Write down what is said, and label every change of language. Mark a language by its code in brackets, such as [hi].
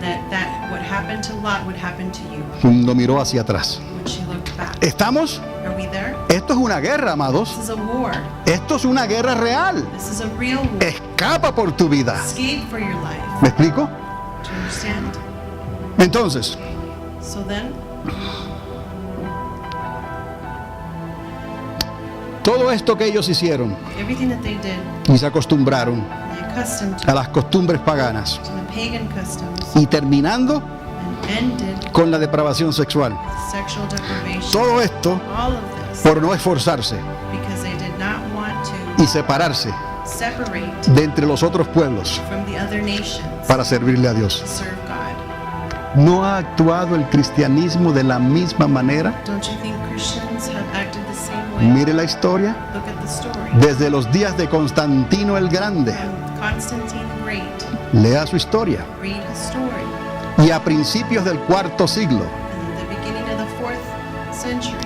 [en] that what happened to Lot would happen to you [es] cuando miró hacia atrás. [en] when she looked back. [es] ¿Estamos? [en] Are we there? [es] Esto es una guerra, amados. [en] This is a war. [es] Esto es una guerra real. [en] This is a real war. [es] Escapa por tu vida. [en] Escape for your life. [es] ¿Me explico? [en] Do you understand? [es] Entonces, [en] So then, [es] todo esto que ellos hicieron [en] everything that they did, [es] y se acostumbraron [en] they accustomed [es] a las costumbres paganas [en] to the pagan customs [es] y terminando [en] and ended [es] con la depravación sexual. [en] sexual deprivation. [es] Todo esto [en] All of this [es] por no esforzarse [en] because they did not want to [es] y separarse [en] separate [es] de entre los otros pueblos [en] from the other nations [es] para servirle a Dios. [en] to serve God. [es] ¿No ha actuado el cristianismo de la misma manera? [en] Don't you think Christians have acted the same way? [es] Mire la historia. [en] Look at the story. [es] Desde los días de Constantino el Grande, [en] Constantine the Great. [es] lea su historia. [en] Read his story. [es] Y a principios del cuarto siglo, [en] In the beginning of the 4th century